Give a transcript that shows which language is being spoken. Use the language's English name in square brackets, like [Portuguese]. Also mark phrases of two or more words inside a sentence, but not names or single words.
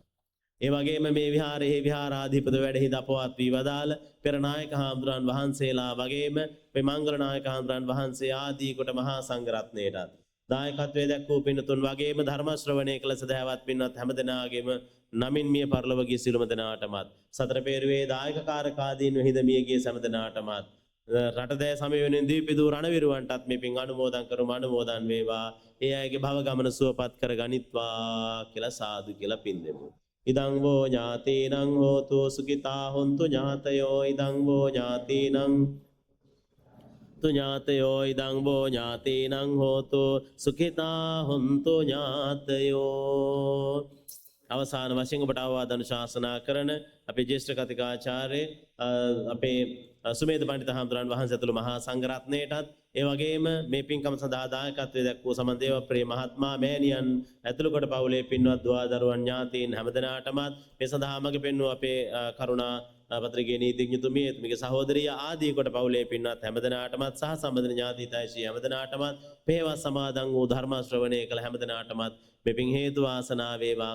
[Sinhala] ඒ වගේම මේ විහාරයේ විහාරාධිපති වැඩෙහි දපවත් වී වදාළ පෙර නායක හාමුදුරන් වහන්සේලා වගේම මේ මංගල නායක හාමුදුරන් වහන්සේ ආදී කොට මහා සංඝරත්නයටත් දායකත්වයේ දැක්වූ පින්තුන් වගේම ධර්ම ශ්‍රවණය කළ සදහවත් පින්වත් හැමදෙනාගේම නමින් මිය පරලොව ගිය සිළුම දෙනාටමත් සතර පෙරුවේ දායක කාරකාදීන් හිඳ මිය ගිය සෑම දෙනාටමත් රටදෑ සමය වෙනින් දීපිදු රණවිරුවන්ටත් මේ පින් අනුමෝදන් කරමු. අනුමෝදන් වේවා. ඒ අයගේ භව ගමන සුවපත් කර ගනිත්වා කියලා සාදු කියලා පින් දෙමු. [Pali] ඉදං වෝ ඥාතීනං හෝතු සුඛිතා හොන්තු ඥාතයෝ ඉදං වෝ ඥාතීනං තු ඥාතයෝ ඉදං වෝ ඥාතීනං හෝතු සුඛිතා හොන්තු ඥාතයෝ. [Sinhala] අවසාන වශයෙන් ඔබට අවවාද අනුශාසනා කරන අපේ ජ්‍යෙෂ්ඨ කතිකාචාර්ය අපේ සුමේද පඬිත හාමුදුරන් වහන්සේ ඇතුළු මහා සංඝරත්නයටත් ඒ වගේම මේ පින්කම සඳහා දායකත්වයේ දැක්වූ සමන්දේව ප්‍රේ මහත්මයා මෑණියන් ඇතුළු කොට පවුලේ පින්වත් දුවා දරුවන් ඥාතීන් හැමදෙනාටමත් මේ සඳහා මඟ පෙන්වූ අපේ කරුණා පත්‍රිකේ නීතිඥතුමිය එතුමිගේ සහෝදරිය ආදී කොට පවුලේ පින්වත් හැමදෙනාටමත් සහ සම්බන්ධ ඥාතීතයිසී හැමදෙනාටමත් පෙහෙවස් සමාදන් වූ ධර්ම ශ්‍රවණය කළ හැමදෙනාටමත් මෙපින් හේතු වාසනා වේවා.